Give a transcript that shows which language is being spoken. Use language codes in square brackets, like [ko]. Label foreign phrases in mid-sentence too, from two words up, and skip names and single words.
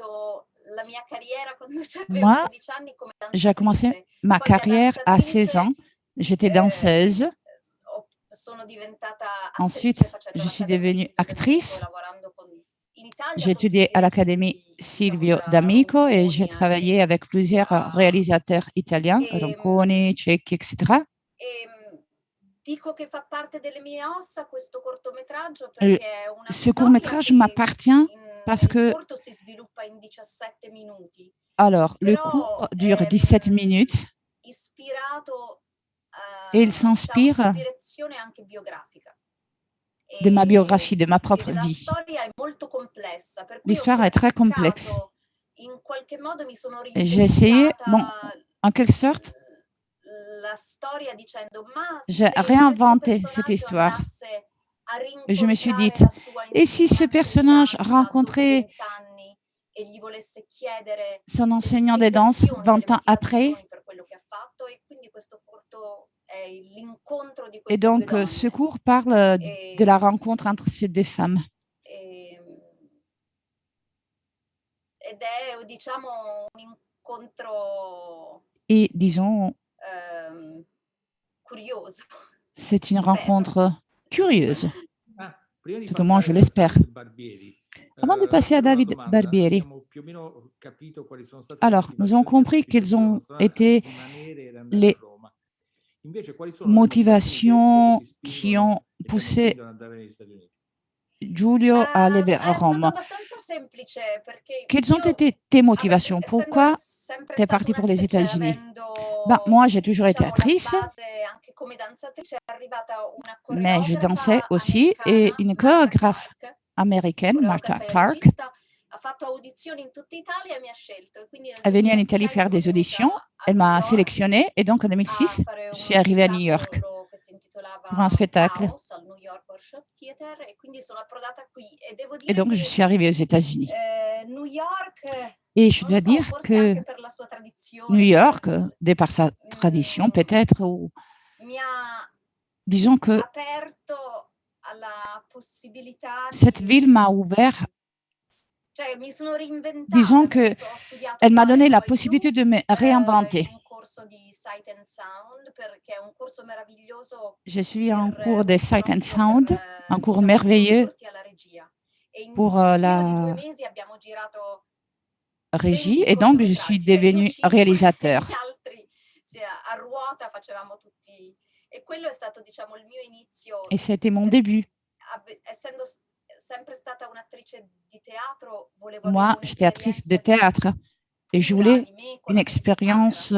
[fr] Moi, j'ai commencé ma carrière à 16 ans. J'étais danseuse. Ensuite, je suis devenue actrice. J'ai étudié à l'Académie Silvio D'Amico et j'ai travaillé avec plusieurs réalisateurs italiens, Ronconi, Cecchi, etc. [it] dico che fa parte delle mie ossa questo cortometraggio Euh, perché è una [fr] Ce [it] storia [fr] court-métrage [it] che [fr] m'appartient parce [it] nel [fr] que, [it] corto si sviluppa in 17 minuti, [fr] alors, le [it] però [fr] cours dure 17 minutes [it] ispirato, [fr] et il [it] c'ha [fr] s'inspire [it] un'ispirazione anche biografica. [fr] de ma biographie, de ma propre [it] La [fr] vie. [it] storia è molto complessa, per cui ho [fr] L'histoire est très complexe. [it] cercato, in qualche modo mi sono [fr] Et j'ai essayé, bon, [it] reinventata [fr] en quelque sorte, [it] la storia dicendo: "Ma [fr] j'ai [it] se questo [fr] réinventé cette [it] personaggio [fr] histoire. [it] andasse a [fr] Et je me suis [it] rincontrare [fr] dit, [it] la sua [fr] et si ce [it] insegnante di [fr] personnage [it] danza dopo [fr] rencontrait [it] 20 anni e gli volesse chiedere [fr] son [it] delle [fr] enseignant de danse [it] spiegazioni, delle [fr] 20 ans après? [it] motivazioni per quello che ha fatto?" E quindi questo corto è l'incontro di [fr] Et [it] queste 2 [fr] donc, [it] donne. [fr] ce cours parle de la rencontre entre ces deux femmes. [it] Ed è, diciamo, un incontro [fr] Et disons, [it] curioso. [fr] c'est une [it] Spero. [fr] rencontre curieuse. [it] Prima di [fr] Tout au moins, je [it] passare a [fr] l'espère. [it] David Barbieri, [fr] Avant de passer à [it] c'era una [fr] David [it] domanda. [fr] Barbieri, [it] Abbiamo più o meno capito quali sono state le [fr] alors, nous avons [it] motivazioni che hanno [fr] compris quelles [it] spinto Giulio [fr] ont [it] Mastroianni a [fr] été [it] rimanere e ad andare [fr] les [it] a Roma. Invece, quali sono le motivazioni [fr] motivations [it] che invece ti [fr] qui [it] spingono [fr] ont [it] e ti hanno [fr] poussé [it] spinto ad andare negli Stati Uniti? [fr] Giulio à aller à [it] È stato [fr] Rome? [it] abbastanza semplice perché [fr] Quelles ont [it] io, [fr] été tes motivations? Pourquoi [it] sempre [fr] tu es [it] stata [fr] partie pour les [it] un'attrice, [fr] États-Unis? [it] avendo, [fr] Ben, moi, j'ai toujours été [it] diciamo, la [fr] actrice, [it] base anche come danzatrice, è arrivata una [fr] mais je dansais [it] coreografa [fr] aussi et [it] americana, [fr] une [it] Marta [fr] chorégraphe [it] Clark, [fr] américaine, Martha [it] coreografa e [fr] Clark, [it] regista, ha fatto audizioni in tutta Italia e mi ha scelto. E quindi nel [fr] est venue en [it] 2006 [fr] Italie faire [it] sono [fr] des auditions. [it] venuta a [fr] Elle [it] New [fr] m'a [it] York [fr] sélectionnée et donc en [it] a [fr] 2006, [it] fare [fr] je [it] uno [fr] suis arrivée à New York [it] spettacolo che si [fr] pour un [it] intitolava [fr] spectacle. [it] Chaos al New York Workshop Theater, e quindi sono approdata qui e devo [fr] Et [it] dire [fr] donc, je [it] che [fr] suis arrivée aux États-Unis. [it] New York, [fr] Et je [it] non [fr] dois [it] lo so, [fr] dire [it] forse [fr] que [it] anche per la sua tradizione, [fr] New York, de par sa mm, tradition peut-être, ou [it] mi ha [fr] disons que [it] aperto alla possibilità [fr] cette ville m'a ouvert, [it] cioè mi sono reinventata, [fr] disons [it] nel [fr] que [it] senso, ho studiato [fr] elle m'a [it] qua [fr] donné [it] a [fr] la [it] NYU, [fr] possibilité de me réinventer. [it] in un corso di Sight and Sound, perché è un corso meraviglioso [fr] Je suis en [it] per [fr] cours de Sight and [it] proprio [fr] Sound, [it] per, [fr] un cours [it] diciamo, [fr] merveilleux [it] introdurti alla regia. E in [fr] pour [it] un giro di 2 [fr] la [it] mesi abbiamo girato [fr] régie [it] 20 [fr] et donc je suis [it] cortometraggi, cioè io [fr] devenue [it] 5 [fr] réalisateur. [it] e gli altri a ruota facevamo tutti, e quello è stato, diciamo, il mio inizio. [fr] Et c'était mon début. [it] Essendo sempre stata un'attrice di teatro, volevo [fr] Moi, [it] avere [fr] j'étais actrice de [it] un'esperienza [fr] théâtre et je [it] pura [fr] voulais [it] di me con [fr] une [it] la telecamera, [fr] expérience